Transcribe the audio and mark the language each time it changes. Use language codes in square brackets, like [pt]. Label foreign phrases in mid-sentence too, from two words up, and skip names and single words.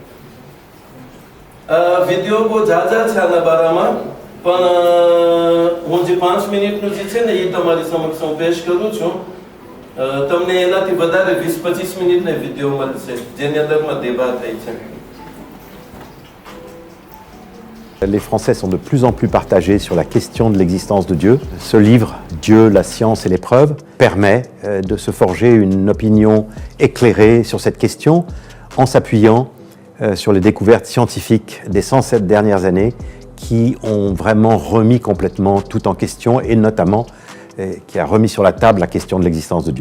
[gu] વિડિયો બહુ જાજા છે આના બારામાં, પણ હું જે 5 મિનિટનું જે છે ને એ તમારી સમક્ષ હું પેશ કરું છું. તમને એનાથી વધારે 20-25 મિનિટનો વિડિયો મળશે જેની અંદરમાં દેબા થઈ છે. [fr] Les Français sont de plus en plus partagés sur la question de l'existence de Dieu. Ce livre, Dieu, la science et l'épreuve, permet de se forger une opinion éclairée sur cette question en s'appuyant sur les découvertes scientifiques des 107 dernières années qui ont vraiment remis complètement tout en question et notamment qui a remis sur la table la question de l'existence de Dieu.